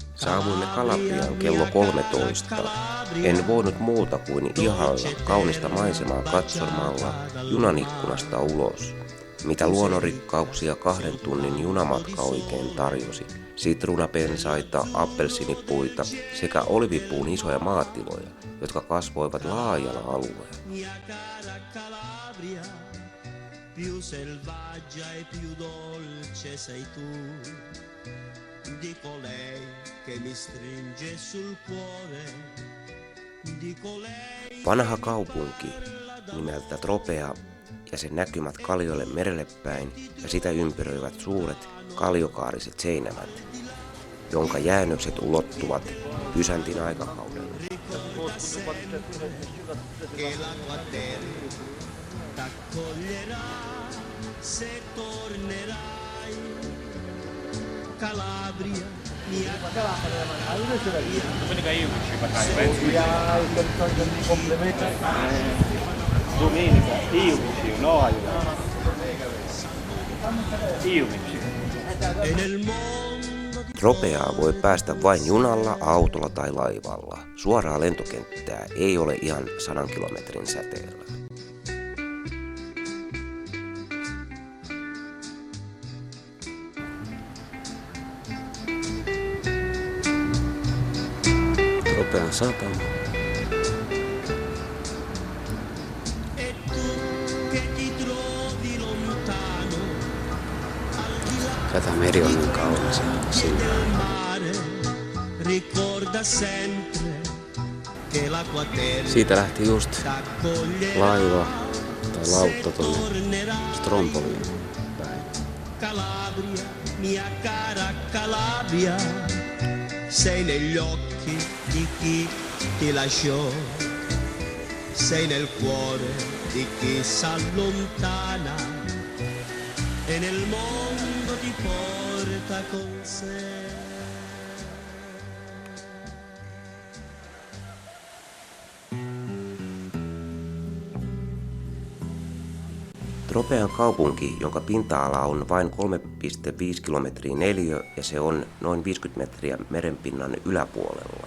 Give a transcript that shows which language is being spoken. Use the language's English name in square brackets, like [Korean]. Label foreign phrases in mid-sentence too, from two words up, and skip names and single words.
[Finnish] Saavuimme Calabriaan kello 13. En voinut muuta kuin ihailla kaunista maisemaa katsomalla junan ikkunasta ulos. Mitä luonnonrikkauksia 2 tunnin junamatka oikein tarjosi. Sitruunapensaita, appelsiinipuita sekä olivipuun isoja maatiloja, jotka kasvoivat laajalla alueella. [Italian] Più selvaggia e più dolce sei tu di colei che mi stringe sul cuore di colei. [Finnish] Vanha kaupunki nimeltä Tropea ja sen näkymät Kalliolle merelle päin ja sitä ympäröivät suuret kalliokaariset seinämät, jonka jäännökset ulottuvat Byzantin aikakaudelle. [Italian] T'accoglierà se tornerai. Calabria, mia Calabria. Domenica, no aiuto. E nel mondo di [Finnish] Tropeaa voi päästä vain junalla, autolla tai laivalla. Suoraa lentokenttää ei ole ihan 100 kilometrin säteellä. Tropean satama. [Italian] e tu che ti trovi lontano [Finnish] Tätä meri on niin kaunis ja sinne. [Italian] del mare, ricorda sempre che l'acqua terra [Finnish] Siitä lähti just [Italian] t'accoglierà [Finnish] laiva tai lautta tuonne [Italian] tornerà. [Finnish] Strompoliin päin. [Italian] Calabria, mia cara Calabria, sei negli occhi di chi ti lasciò, sei nel cuore di chi s'allontana e nel mondo ti porta con sé. [Finnish] Tropean kaupunki, jonka pinta-ala on vain 3,5 kilometriä neliö ja se on noin 50 metriä merenpinnan yläpuolella.